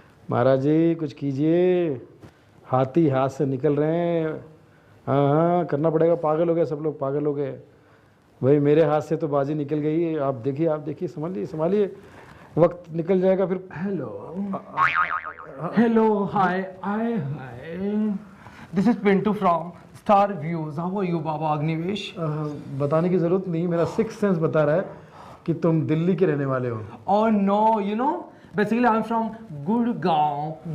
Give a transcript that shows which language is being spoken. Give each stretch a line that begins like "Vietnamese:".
Hindi: महाराज जी कुछ कीजिए, हाथी हाथ से निकल रहे हैं। हाँ, करना पड़ेगा, पागल हो गए सब लोग, पागल हो गए भाई। मेरे हाथ से तो बाजी निकल गई, आप देखिए, संभालिए, वक्त निकल जाएगा फिर।
English: Hello, hi, This is Pinto from Star Views. How are you, Baba Agnivesh?
Hindi: बताने की जरूरत नहीं, मेरा सिक्स सेंस बता रहा है कि तुम दिल्ली के रहने वाले हो।
English: Oh no, you know, basically I'm from Gurgaon.